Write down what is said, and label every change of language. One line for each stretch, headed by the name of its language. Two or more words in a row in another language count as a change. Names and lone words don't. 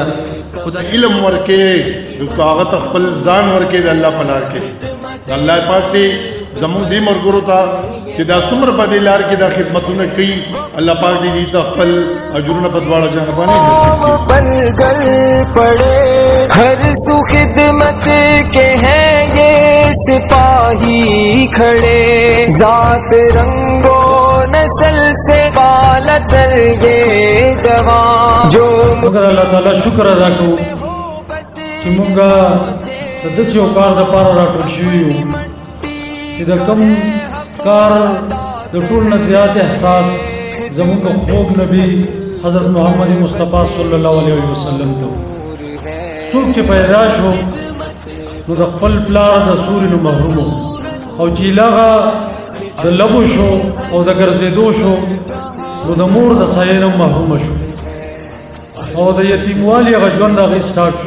Pashto: خدای علم ورکې هغه ته خپل ځان ورکې د الله په لار کې الله پاک دې زموږ دې ملګرو ته چې دا څومره په دې لار کې دا خدمتونه کوي الله پاک دې دې ته خپل اجرونه په دواړه جانبانه نصیب کړي.
Urdu: ہر سو خدمت کے ہیں یہ سپاہی کھڑے ذات رنگو نسل سے بالاتر یہ جوان جو
Pashto: مگر الله تعالی شکر ادا کوو چې مونږه د داسې یو کار دپاره راټول شوي یو چې د کوم کار د ټول نه زیات احساس زموږ خوږ نبی حضرت محمد مصطفی صلی الله علیه وسلم ته څوک چې پیدا شو نو د خپل پلار د سوري نه محروم او چې هغه د لبو شو او د ګرځېدو شو نو د مور د سایې نه محروم شو او د یتیموالي هغه ژوند هغې سټارټ شو.